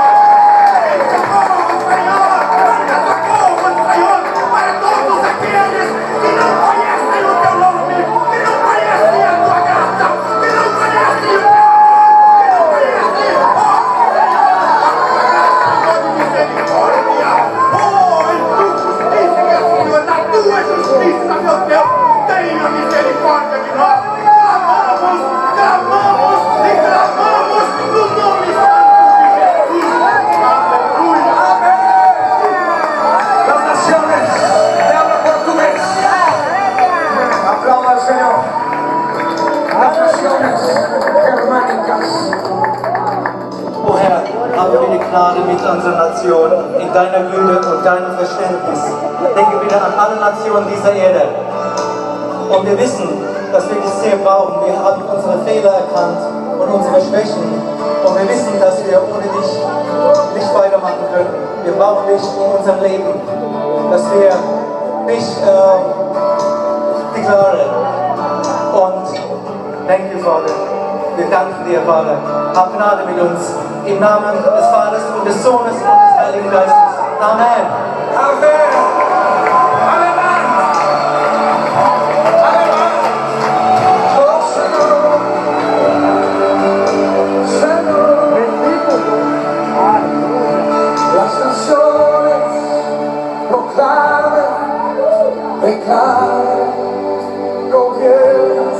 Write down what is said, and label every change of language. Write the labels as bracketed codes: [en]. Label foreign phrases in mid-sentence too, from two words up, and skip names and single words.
[pt] Socorro, Senhor, manda socorro, Senhor, para todos aqueles que não conhecem o Teu nome, que não conhecem a Tua graça, que não conhecem o Teu amor, que não conhecem, ó Senhor, de misericórdia, em Tua justiça, Senhor, na Tua justiça, meu Deus, tenha misericórdia de nós. Clamamos, clamamos e clamamos no nome santo de Jesus. Aleluia. [es] Las naciones de habla portugués. Aplauda al Señor. Las naciones germánicas. [de] O Herr, habe bitte Gnade mit unserer Nation in deiner Güte und deinem Verständnis. Denke bitte an alle Nationen dieser Erde. Und wir wissen, dass wir dich sehr brauchen. Wir haben unsere Fehler erkannt und unsere Schwächen. Und wir wissen, dass wir ohne dich nicht weitermachen können. Wir brauchen dich in unserem Leben. Dass wir dich deklarieren. Und [en] thank you, [de] Vater. Wir danken dir, Vater. Hab Gnade mit uns. Im Namen des Vaters und des Sohnes und des Heiligen Geistes. Amen. [es] Amen. Alemán. Alemán. Oh Señor. Señor. Las naciones proclamen, declaren, gobiernos.